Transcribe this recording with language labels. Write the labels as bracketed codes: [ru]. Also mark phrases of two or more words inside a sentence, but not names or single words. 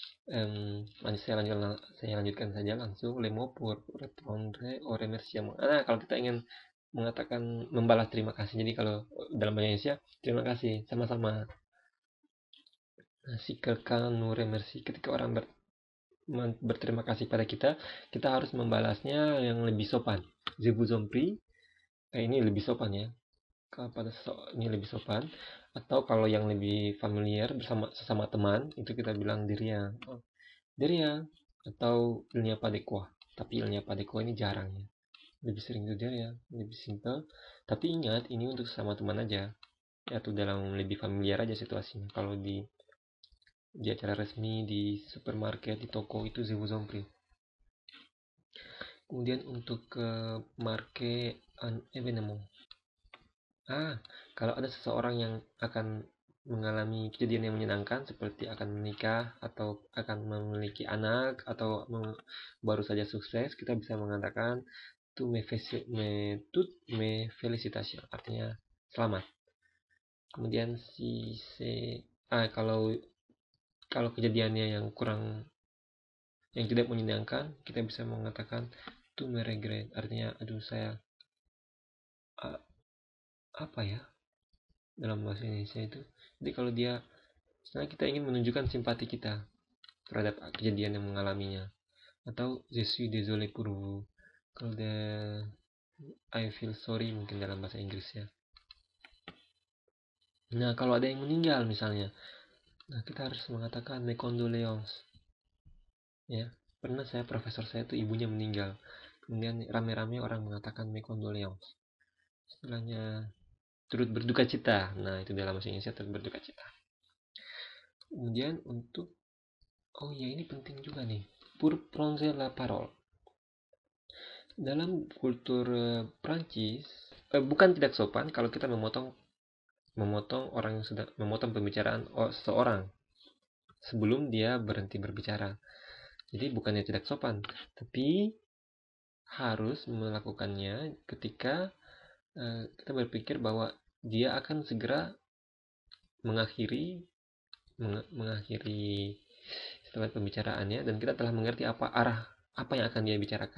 [id] saya lanjutkan saja langsung. [fr] Le mot pour répondre au remerciement. [id] Nah, kalau kita ingin mengatakan membalas terima kasih. Jadi kalau dalam bahasa Indonesia, terima kasih, sama-sama. Nah, [fr] si quelqu'un nous remercie, [id] ketika orang berterima kasih pada kita, kita harus membalasnya yang lebih sopan. [fr] Je vous en prie. [id] Ini lebih sopan ya. Pada ini lebih sopan. Atau kalau yang lebih familiar bersama sesama teman, itu kita bilang diriang. [fr] Oh, diriang. Atau il n'y a pas de quoi. [id] Tapi [fr] il n'y a pas de quoi [id] ini jarang ya. Lebih sering itu diriang. Lebih simple. Tapi ingat, ini untuk sesama teman aja. Atau dalam lebih familiar aja situasinya. Kalau di acara resmi, di supermarket, di toko, itu [fr] je vous en prie. [id] Kemudian untuk [fr] marke un événement. [id] Kalau ada seseorang yang akan mengalami kejadian yang menyenangkan seperti akan menikah atau akan memiliki anak atau baru saja sukses, kita bisa mengatakan [fr] toutes mes félicitations, [id] artinya selamat. Kemudian kalau kejadiannya yang tidak menyenangkan, kita bisa mengatakan [fr] tous mes regrets, [id] artinya aduh saya apa ya dalam bahasa Indonesia itu. Jadi kalau misalnya kita ingin menunjukkan simpati kita terhadap kejadian yang mengalaminya, atau [fr] je suis désolé pour vous, [id] kalau [en] I feel sorry [id] mungkin dalam bahasa Inggris ya. Nah, kalau ada yang meninggal misalnya, nah kita harus mengatakan [fr] mes condoléances [id] ya. Pernah profesor saya itu ibunya meninggal, kemudian rame-rame orang mengatakan [fr] mes condoléances, [id] istilahnya turut berduka cita. Nah, itu dalam bahasa Indonesia turut berduka cita. Kemudian untuk oh ya, ini penting juga nih, [fr] pour prendre la parole. [id] Dalam kultur Prancis, bukan tidak sopan kalau kita memotong orang yang sudah memotong pembicaraan seseorang sebelum dia berhenti berbicara. Jadi bukannya tidak sopan, tapi harus melakukannya ketika kita berpikir bahwa dia akan segera mengakhiri setelah pembicaraannya, dan kita telah mengerti apa yang akan dia bicarakan.